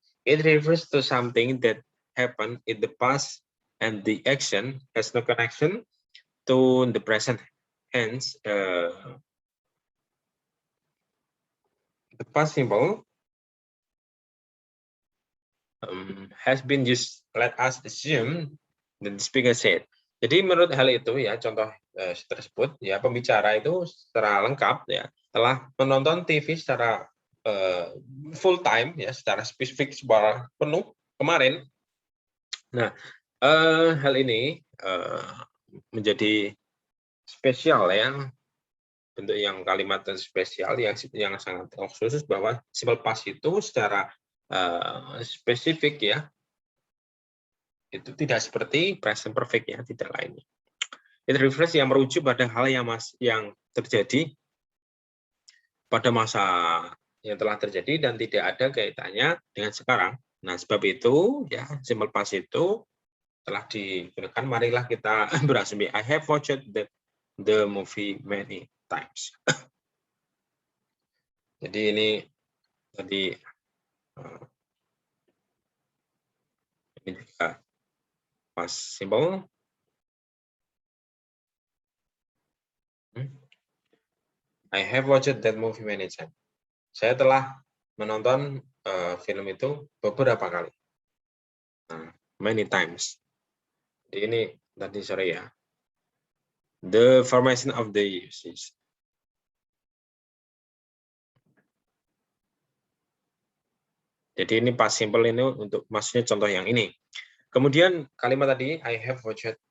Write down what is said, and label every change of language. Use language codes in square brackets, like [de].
[en] It refers to something that happened in the past, and the action has no connection to the present. Hence, the past simple has been used. Let us assume that the speaker said. [id] Jadi menurut hal itu ya, contoh tersebut ya, pembicara itu secara lengkap ya telah menonton TV secara full time ya, secara spesifik, secara penuh kemarin. Nah, hal ini menjadi spesial ya, bentuk yang kalimat spesial yang sangat khusus, bahwa simple past itu secara spesifik ya, itu tidak seperti present perfect ya, tidak lainnya. [en] It refers [id] yang merujuk pada hal yang terjadi pada masa yang telah terjadi dan tidak ada kaitannya dengan sekarang. Nah, sebab itu ya, simple past itu telah digunakan. Marilah kita berasumsi [en] I have watched the movie many times. [id] Jadi ini tadi ini juga past simple. [en] I have watched that movie many times. [id] Saya telah menonton film itu beberapa kali. [en] Many times. [id] Jadi ini tadi sore ya. [en] The formation of the usage. [id] Jadi ini past simple ini untuk maksudnya contoh yang ini. Kemudian kalimat tadi [en] I have watched.